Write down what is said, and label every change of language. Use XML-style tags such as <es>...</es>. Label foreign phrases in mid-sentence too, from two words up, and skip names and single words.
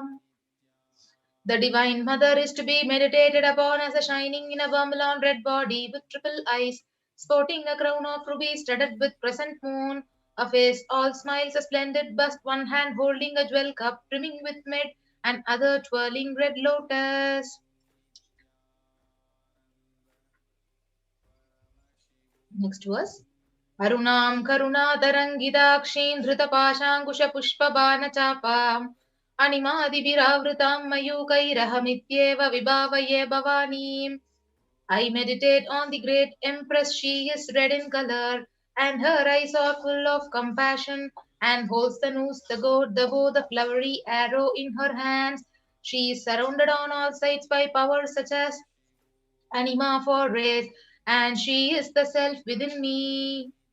<en>The Divine Mother is to be meditated upon as a shining in a vermilion red body with triple eyes, sporting a crown of rubies studded with crescent moon, a face all smiles, a splendid bust, one hand holding a jewel cup brimming with mid, and other twirling red lotus. Next verse.</en> <sa>अरुणां करुणा तरङ्गिताक्षीं धृतपाशाङ्कुश पुष्पबाण चापाम् अणिमादिभिरावृतां मयूखैरहमित्येव विभावये भवानीम्.</sa> <en>I meditate on the great Empress. She is red in color, and her eyes are full of compassion, and holds the noose, the goat, the bow, the flowery arrow in her hands. She is surrounded on all sides by powers such as anima for race, and she is the self within me.</en>